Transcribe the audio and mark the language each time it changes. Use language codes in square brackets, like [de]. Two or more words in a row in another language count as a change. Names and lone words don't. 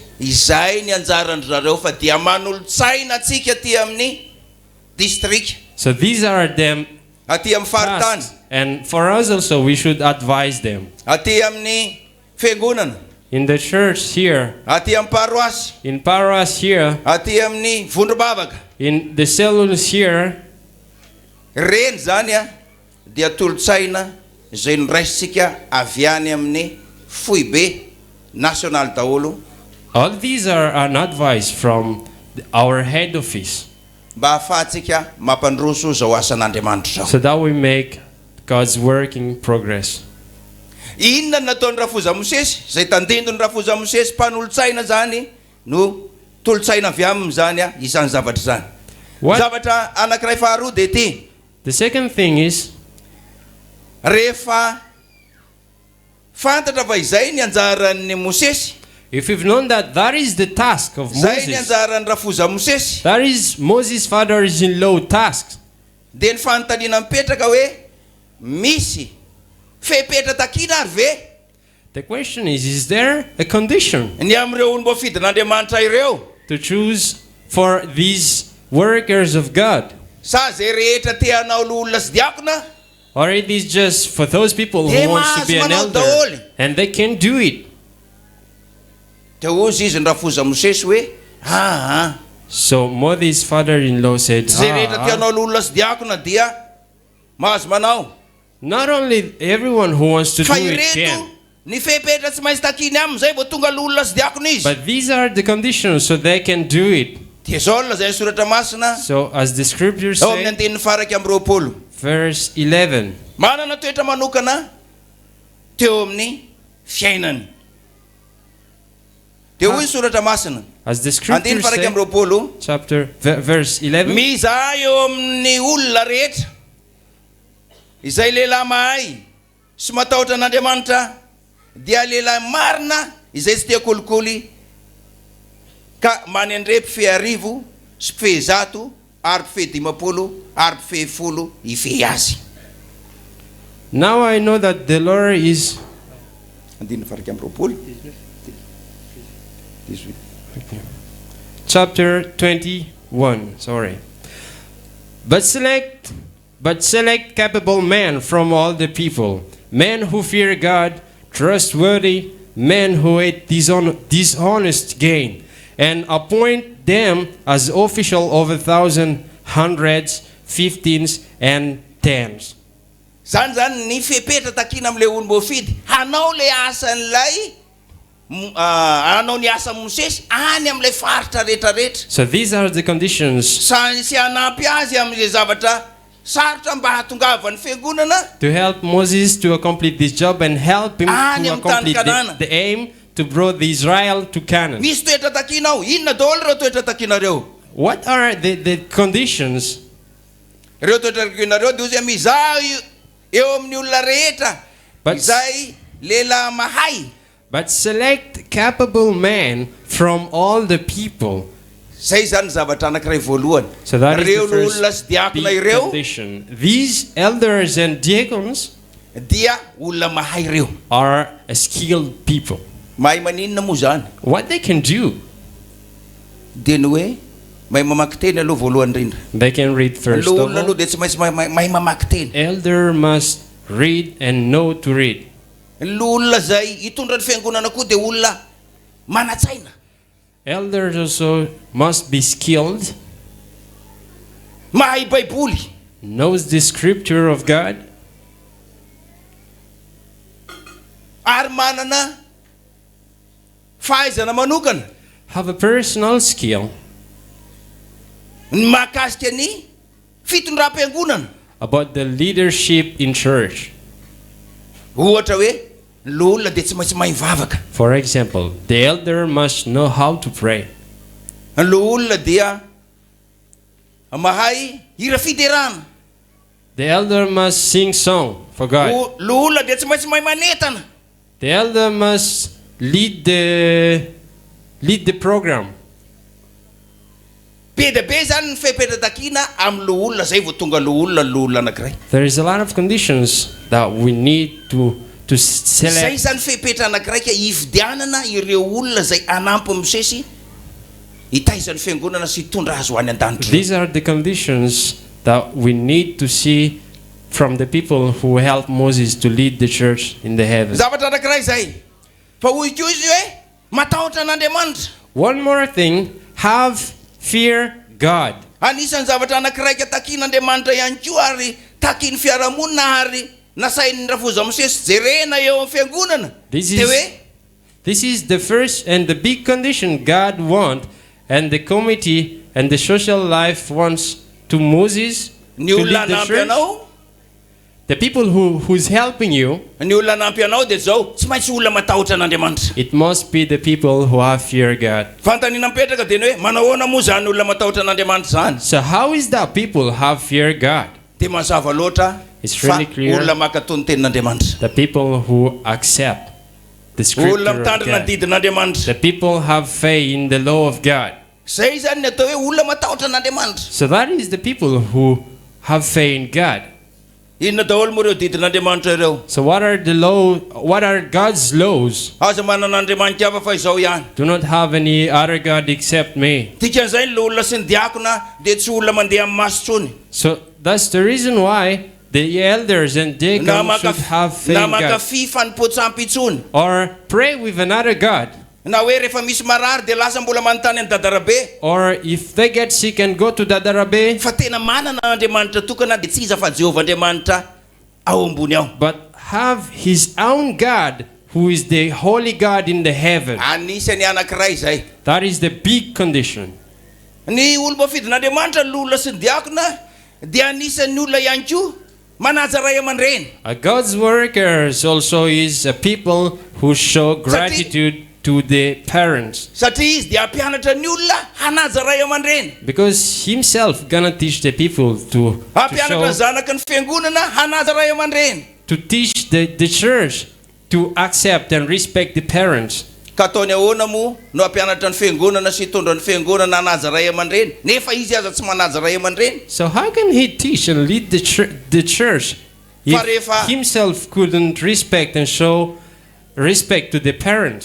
[mg] Izay ny anjaran'zareo fa dia manolo-tsaina atsika aty amin'ny district. [en] So these are them [mg] aty amin'ny faritany. [en] And for us also we should advise them. [mg] Aty amin'ny fiangonana. [en] In the church here. [mg] Aty amin'ny paroisse. [en] In paroisse here. [mg] Aty amin'ny vondro-bavaka. [en] In the cellars here. [mg] Reny zany dia tolo-tsaina zay noraisitsika avy any amin'ny foibe national daholo. [en] All these are an advice from our head office. [mg] Mba ahafahantsika mampandroso zao asan'Andriamanitra zao. [en] So that we make God's work in progress. [mg] Inona nataon'ny rafoza Mosesy zay tandindony rafoza Mosesy mpanolo-tsaina zany no tolotsaina avy aminy zany a isan'ny zavatra zany. Zavatra anankiray faharoa dia ity. [en] The second thing is, [mg] rehefa fantatra fa izay ny anjaran'ny Mosesy, [en] if you've known that that is the task of [mg] zay ny Moses, anjaran'ny rafoza Mosesy, [en] that is Moses' father-in-law task, [mg] dia ny fanontaniana mipetraka hoe misy fepetra takina ary ve? [en] the question is there a condition [mg] ny amin'ireo olom-boafidin'Andriamanitra ireo [en] to choose for these workers of God? [mg] Sa zay rehetra te hanao olona sy diakona? [en] Or it is just for those people who want to be an elder and they can do it? So Moses' father-in-law said, not only everyone who wants to do it can, but these are the conditions so they can do it. So as the scriptures say, verse 11, [mg] manana toetra manokana teo amin'ny fiainany. Dia hoy soratra masina. [en] As the scriptures say, chapter verse 11, [mg] mizaha eo amin'ny olona rehetra izay lehilahy mahay sy matahotra an'Andriamanitra dia lehilahy marina izay tsy tia kolikoly ka manendrepy feharivo sy fehizato ary fehidimapolo ary fehifolo ifehy azy. [en] now I know that the Lord is chapter 21, sorry. But select capable men from all the people, men who fear God, trustworthy, men who hate dishonest gain, and appoint them as official over thousands, hundreds, fifteens, and tens. [mg] Zany ny fepetra takina am'le olom-boafidy hanao le asan'ilay hanao ny asa Mosesy any am'le faritra rehetrarehetra. [en] So these are the conditions [mg] sy hanampy azy am'le zavatra sarotra mba hatongavany fiangonana [en] to help Moses to accomplish this job and help him to accomplish the aim to bring Israel to Canaan. [mg] Misy toetra takinao, inona daholo ireo toetra takinareo? [en] What are the conditions? [mg] Ireo toetra takinareo dia ozy mizaha eo amin'ny olona rehetra izay lehilahy mahay. [en] But select capable men from all the people. [mg] Zay zany zavatra anankiray voalohany. [en] So that is [mg] Reo [en] the [mg] olona sy [en] first [mg] diakona [en] big [mg] ireo [en] condition. These elders and diacons [mg] dia olona mahay reo. [en] are a skilled people. [mg] Mahay maninona moa zany? [en] What they can do, [mg] dia ny hoe mahay mamaky teny aloha voalohany indrindra. [en] they can read first of [mg] Olona [en] all. [mg] aloha dia tsy maintsy mahay mamaky teny. [en] Elder must read and know to read. [mg] Olona zay hitondra ny fiangonana koa dia olona manatsaina. [en] Elders also must be skilled, [mg] mahay baiboly, [en] knows the scripture of God, [mg] ary manana fahaizana manokana [en] have a personal skill [mg] ny mahakasika ny fitondram-piangonana [en] about the leadership in church. [mg] ohatra hoe olona dia tsy maintsy mahay mivavaka. [en] For example, the elder must know how to pray. [mg] Olona dia mahay hira fiderana. [en] The elder must sing song for God. [mg] Olona dia tsy maintsy mahay manetana. [en] The elder must lead the program. [mg] Be dia be zany ny fepetra-takina amin'ny olona zay vao tonga olona anankiray. [en] There is a lot of conditions that we need to [mg] Zay [en] select. [mg] zany fepetra anankiray ka hividianana ireo olona zay anampy Mosesy hitaizany fiangonana sy hitondra azy ho any an-danitra. [en] These are the conditions that we need to see from the people who helped Moses to lead the church in the heavens. [mg] Zavatra anankiray zay. Fa hoy koa izy hoe matahotra an'Andriamanitra. [en] One more thing, have fear God. [mg] Anisan'ny zavatra anankiray ka takin'Andriamanitra ihany koa ary takin'ny fiarahamonina ary nasain'ny rafoza Mosesy jerena eo amin'ny fiangonana. [en] This is the first and the big condition God wants, and the committee and the social life wants to Moses to lead the church, The people who's helping you, [mg] ny olona anampy anao dia zao tsy maintsy olona matahotra an'Andriamanitra. [en] it must be the people who have fear of God. [mg] Fanontaniana mipetraka dia ny hoe manao ahoana moa zany olona matahotra an'Andriamanitra zany? [en] So how is that people have fear of God? [mg] Dia mazava loatra [en] It's really [mg] fa [en] clear. [mg] olona makatony tenin'Andriamanitra. [en] The people who accept the scripture [mg] Olona [en] of [mg] mitandrina [en] God. [mg] didin'Andriamanitra. [en] The people have faith in the law of God. [mg] Zay zany ny atao hoe olona matahotra an'Andriamanitra. [en] So that is the people who have faith in God. [mg] Inona daholo moa ireo didin'Andriamanitra ireo? [en] So what are the law? What are God's laws? [mg] Aza manana andriamanitra hafa fa izao ihany. [en] Do not have any other God except me. [mg] Dikan'izay ny olona sy ny diakona dia tsy olona mandeha amin'ny maso tsony. [en] So that's the reason why the elders and deacons should have faith [mg] Na [en] in God. [mg] makafy fanompoatsampy itsony. [en] Or pray with another God. [mg] Na hoe rehefa misy marary dia lasa mbola manontany any dadarabe. [en] Or if they get sick and go to Dadarabe. [mg] Fa tena manana Andriamanitra tokana dia tsy iza fa Jehovah Andriamanitra ao ambony ao. [en] But have his own God who is the holy God in the heaven. [mg] Anisany anankiray zay. [en] That is the big condition. [mg] Ny olona fidin'Andriamanitra ny olona sy ny diakona dia anisan'ny olona ihany koa manaja ray aman-dreny. [en] God's workers also is a people who show gratitude to the parents. [mg] Satria izy dia ampianatra ny olona hanaja ray aman-dreny. [en] Because himself gonna teach the people to [mg] Ampianatra zanaka ny fiangonana hanaja ray aman-dreny. [en] to teach the church to accept and respect the parents. [mg] Ka ataony ahoana moa no ampianatra ny fiangonana sy hitondra ny fiangonana hanaja ray aman-dreny nefa izy aza tsy manaja ray aman-dreny? [en] So how can he teach and lead the church if himself couldn't respect and show respect to the parents?